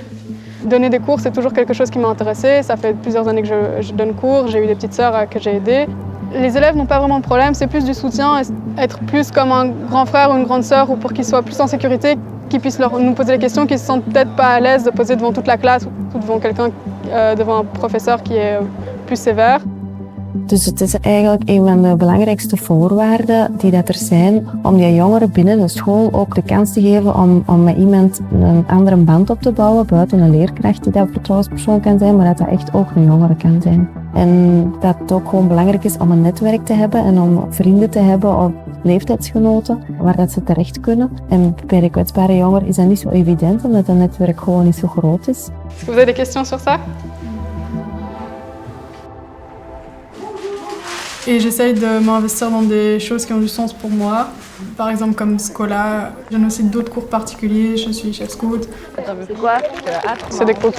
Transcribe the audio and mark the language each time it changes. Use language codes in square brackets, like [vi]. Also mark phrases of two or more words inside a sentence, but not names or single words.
[fr] Donner des cours, c'est toujours quelque chose qui m'a intéressée. Ça fait plusieurs années que je donne cours, j'ai eu des petites sœurs que j'ai aidées. Les élèves n'ont pas vraiment de problème, c'est plus du soutien, être plus comme un grand frère ou une grande sœur ou pour qu'ils soient plus en sécurité, qu'ils puissent nous poser des questions, qu'ils se sentent peut-être pas à l'aise de poser devant toute la classe ou devant quelqu'un, devant un professeur qui est plus sévère. [nl] Dus het is eigenlijk een van de belangrijkste voorwaarden die dat er zijn om die jongeren binnen de school ook de kans te geven om met iemand een andere band op te bouwen, buiten een leerkracht die dat vertrouwenspersoon kan zijn, maar dat echt ook een jongere kan zijn. En dat het ook gewoon belangrijk is om een netwerk te hebben en om vrienden te hebben of leeftijdsgenoten waar dat ze terecht kunnen. En bij de kwetsbare jongeren is dat niet zo evident omdat dat netwerk gewoon niet zo groot is. [fr] Est-ce que vous avez des questions sur ça? Et j'essaye de m'investir dans des choses qui ont du sens pour moi. Par exemple comme Scola, je donne aussi d'autres cours particuliers, je suis chef scout. C'est quoi? C'est des cours.